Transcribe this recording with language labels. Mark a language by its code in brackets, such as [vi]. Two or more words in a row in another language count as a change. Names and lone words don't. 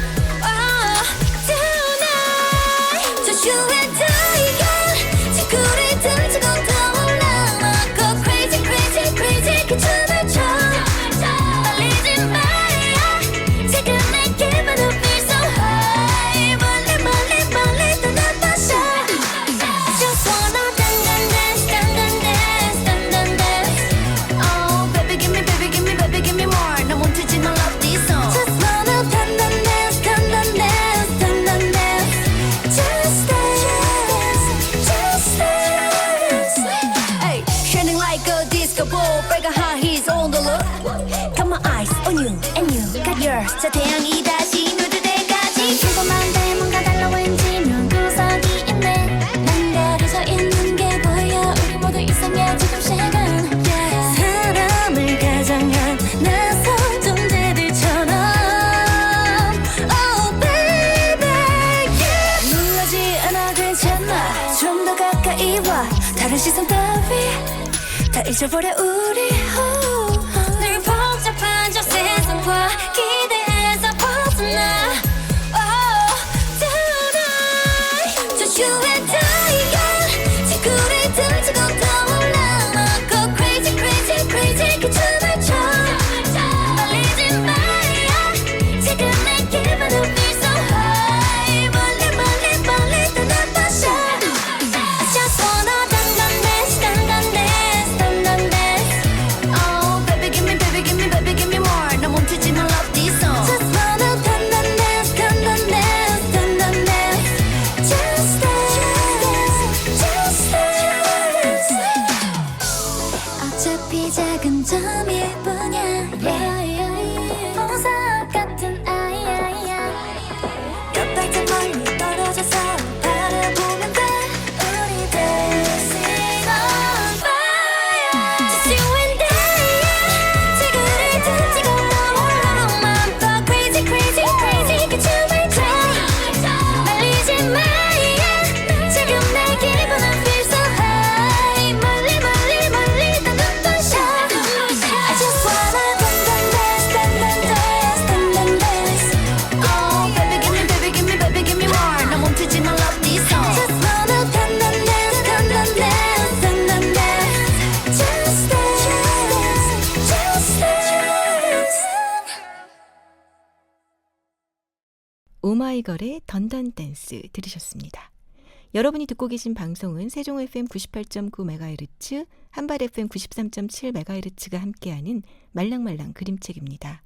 [en] Tonight Just you and I [ko] 지구를 던지고 떠올라 막 [en] crazy crazy crazy [ko] 그 춤을 춰 떨리지 마야 지금 내 기분은 [en] feel so high [ko] 멀리 멀리 멀리 떠나봐서 [en] Just wanna dance dance dance dance Oh baby give me baby give me baby give me more [ko] 나 멈추지 마 [en] love this song Just wanna dance dance dance dance dance Just dance just dance Hey shining like a disco ball [ko] 빨간 [en] high heels on the look Got my eyes on you and you got yours [ko] 저 태양이 다시 누들 때까지 궁금한데 뭔가 달라 왠지 명구석이 있네 난 가려져 있는 게 보여 우리 모두 이상해 지금 시간 사람을 가장한 낯선 존재들처럼 [en] Oh baby yeah [ko] 놀라지 않아 괜찮아 좀 더 가까이 와 다른 시선 따위 다 잊어버려 우리 늘 복잡한 저 세상과 기대에서 벗어나 [en] Oh tonight Just you and I yeah. [ko] 지구를 던지고 떠올라 막 [en] go crazy crazy crazy [ko] 그 춤을 춰 떨리지 마야 지금 내 기분은 [en] feel so high [ko] 멀리 멀리 멀리 떠나봐서 [en] I just wanna dance dance dance Oh baby give me baby give me baby give me more [ko] 나 멈추지 마 [en] love this song Just wanna dance dance dance dance Just dance just dance [ko] 어차피 작은 점일 뿐이야 보석 같은 아이야 몇 발짝 멀리 떨어져서 바라보면 돼 우리 [en] dancing on fire Just you and I [ko] 지구를 던지고 떠올라 맘껏 [en] crazy crazy crazy [ko] 그 춤을 춰 말리지 마야 지금 내 기분은 [en] feel so high [ko] 멀리 멀리 멀리 다 눈부셔 [en] I just wanna dance dance dance Oh baby give me baby give me baby give me more [ko] 나 멈추지 마 [en] love this song Just wanna dance dance dance Just dance just dance [ko] 오마이걸의 던던 댄스 들으셨습니다. 여러분이 듣고 계신 방송은 세종 FM 98.9MHz, 한발 FM 93.7MHz가 함께하는 말랑말랑 그림책입니다.